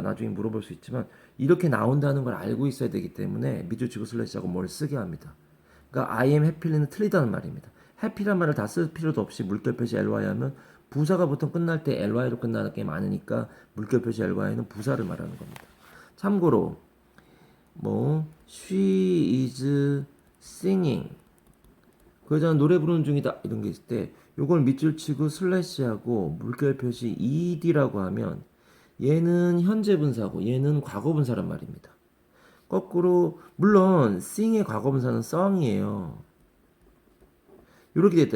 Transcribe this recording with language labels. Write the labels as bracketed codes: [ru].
[ko] 나중에 물어볼 수 있지만 이렇게 나온다는 걸 알고 있어야 되기 때문에 밑줄 치고 슬래시하고 뭘 쓰게 합니다. 그러니까 [en] I am happy [ko] 는 틀리다는 말입니다. happy란 말을 다 쓸 필요도 없이 물결 표시 ly 하면 부사가 보통 끝날 때 ly로 끝나는 게 많으니까 물결 표시 ly는 부사를 말하는 겁니다. 참고로 뭐 [en] she is singing [ko] 그러잖아 노래 부르는 중이다 이런 게 있을 때 요걸 밑줄 치고 슬래시하고 물결 표시 ed라고 하면 얘는 현재 분사고 얘는 과거 분사란 말입니다. 거꾸로 물론 sing의 과거 분사는 song이에요. 이렇게 됐다.